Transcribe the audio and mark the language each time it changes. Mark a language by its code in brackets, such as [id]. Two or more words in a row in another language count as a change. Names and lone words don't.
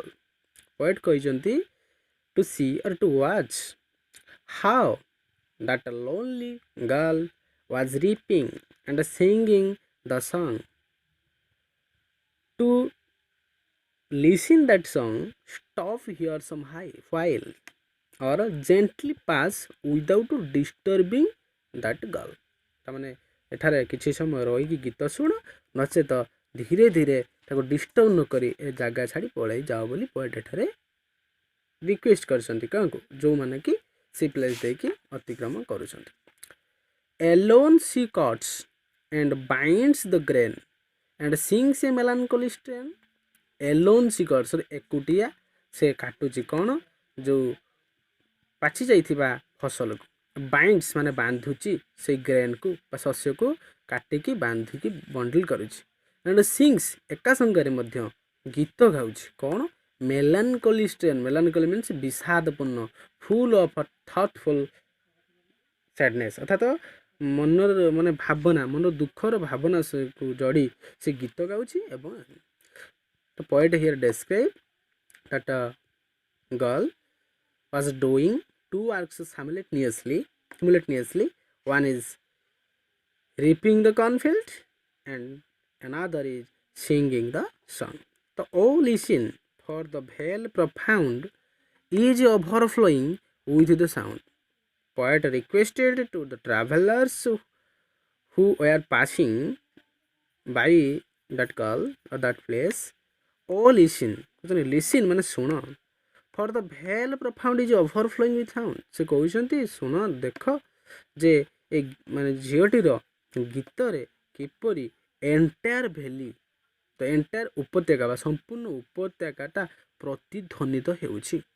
[en] Poet କହିଛନ୍ତି to see or to watch how that lonely girl was reaping and singing the song. To listen that song, stop here some while or gently pass without disturbing that girl। [or] ତାମାନେ ଏଠାରେ କିଛି ସମୟ ରହିକି ଗୀତ ଶୁଣ, ନଚେତ ଧୀରେ ଧୀରେ ତାକୁ ଡିଷ୍ଟର୍ବ ନ କରି ଏ ଜାଗା ଛାଡ଼ି ପଳାଇ ଯାଅ ବୋଲି ପୋଏଟ୍ ଏଠାରେ ରିକ୍ୱେଷ୍ଟ କରିଛନ୍ତି କାହାକୁ, ଯେଉଁମାନେ କି ସେ ପ୍ଲେସ୍ ଦେଇକି ଅତିକ୍ରମ କରୁଛନ୍ତି। [en] Alone she cuts and binds the grain and sings a melancholy strain। Alone she cuts, [or] ଏକୁଟିଆ ସେ କାଟୁଛି କ'ଣ, ଯେଉଁ ପାଚି ଯାଇଥିବା ଫସଲକୁ, ବାଇଣ୍ଡସ୍ ମାନେ ବାନ୍ଧୁଛି ସେଇ ଗ୍ରେନ୍କୁ ବା ଶସ୍ୟକୁ କାଟିକି ବାନ୍ଧିକି ବଣ୍ଡଲ କରୁଛି। [en] and sings, [or] ଏକା ସାଙ୍ଗରେ ମଧ୍ୟ ଗୀତ ଗାଉଛି କ'ଣ, [en] melancholy strain. melancholy means [or] ବିଷାଦପୂର୍ଣ୍ଣ, [en] full of thoughtful sadness, [or] ଅର୍ଥାତ ମନର ମାନେ ଭାବନା, ମନର ଦୁଃଖର ଭାବନା ସେକୁ ଯୋଡ଼ି ସେ ଗୀତ ଗାଉଛି। ଏବଂ ତ [en] poet here describe that a girl was doing two works simultaneously. One is reaping the cornfield and another is singing the song. So oh listen, for the vale profound is overflowing with the sound. Poet requested to the travelers who were passing by that girl or that place, oh listen, listen [or] ମାନେ ଶୁଣ, [en] for the vale profound is overflowing with sound. [or] ସେ କହୁଛନ୍ତି ଶୁଣ, ଦେଖ ଯେ ଏ ମାନେ ଝିଅଟିର ଗୀତରେ କିପରି [en] entire valley, [or] ତ ଏଣ୍ଟାୟାର ଉପତ୍ୟକା ବା ସମ୍ପୂର୍ଣ୍ଣ ଉପତ୍ୟକାଟା ପ୍ରତିଧ୍ୱନିତ ହେଉଛି।